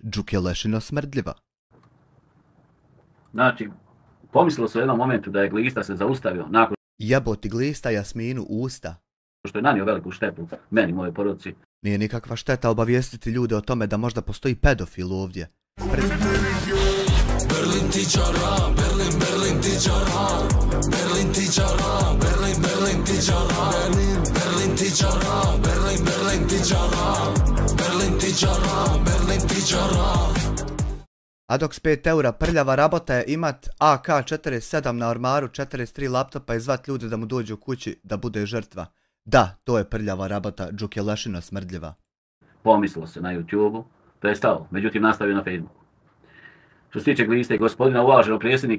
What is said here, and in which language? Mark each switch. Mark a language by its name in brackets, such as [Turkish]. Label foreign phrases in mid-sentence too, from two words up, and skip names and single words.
[Bosnian] Đukelešino smrdljiva. Znači, pomislilo se u jednom momentu da je Glista se zaustavio nakon Jeboti Glista Jasminu usta. što je nanio veliku štetu meni i moje porodici. Nije nikakva šteta obavijestiti ljude o tome da možda postoji pedofil ovdje. Berlin tičara, Berlin tičara, Berlin tičara, Berlin tičara, Berlin tičara, Berlin tičara, Berlin tičara, Berlin tičara. A dok s 5 eura prljava rabota je imat AK-47 na ormaru, 43 laptopa i zvat ljude da mu dođu u kući da bude žrtva. Da, to je prljava rabota, Đukelešino smrdljiva. Pomislilo se na YouTube-u, to je stalo, međutim nastavio na Facebooku. Što se tiče Gliste i gospodina uvaženog predsjednika